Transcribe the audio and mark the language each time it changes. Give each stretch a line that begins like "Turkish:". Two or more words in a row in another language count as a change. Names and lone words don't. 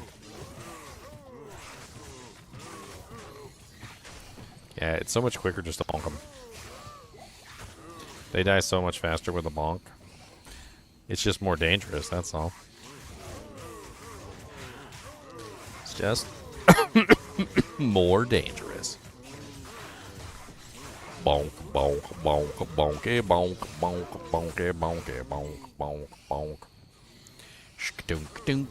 English: Yeah, it's so much quicker just to bonk them. They die so much faster with a bonk. It's just more dangerous, that's all. It's just more dangerous. Bonk, bonk, bonk, bonky, bonk, bonk, bonky, bonky, bonk, bonk, bonk. Shkadunk-dunk.